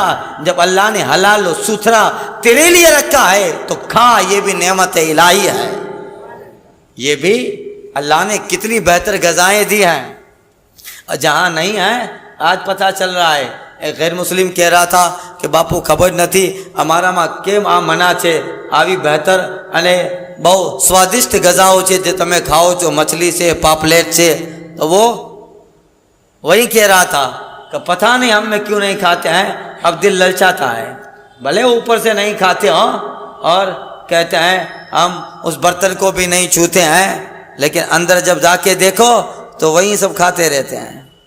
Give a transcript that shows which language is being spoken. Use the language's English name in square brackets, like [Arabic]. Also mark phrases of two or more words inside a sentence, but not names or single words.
[Urdu] جب اللہ نے حلال و ستھرا تیرے لیے رکھا ہے تو کھا, یہ بھی نعمت الہی ہے. یہ بھی اللہ نے کتنی بہتر غذائیں دی ہیں. اور جہاں نہیں ہیں آج پتہ چل رہا ہے. ایک غیر مسلم کہہ رہا تھا کہ [Gujarati] બાપુ ખબર નથી અમારા માં કેમ આ મના છે, આવી બહેતર અને બહુ સ્વાદિષ્ટ ગઝાઓ છે જે તમે ખાઓ છો, મછલી છે, પાપલેટ છે. [Urdu] تو وہ وہی کہہ رہا تھا کہ پتہ نہیں ہم میں کیوں نہیں کھاتے ہیں, اب دل للچاتا ہے. بھلے اوپر سے نہیں کھاتے ہوں اور کہتے ہیں ہم اس برتن کو بھی نہیں چھوتے ہیں, لیکن اندر جب جا کے دیکھو تو وہی سب کھاتے رہتے ہیں.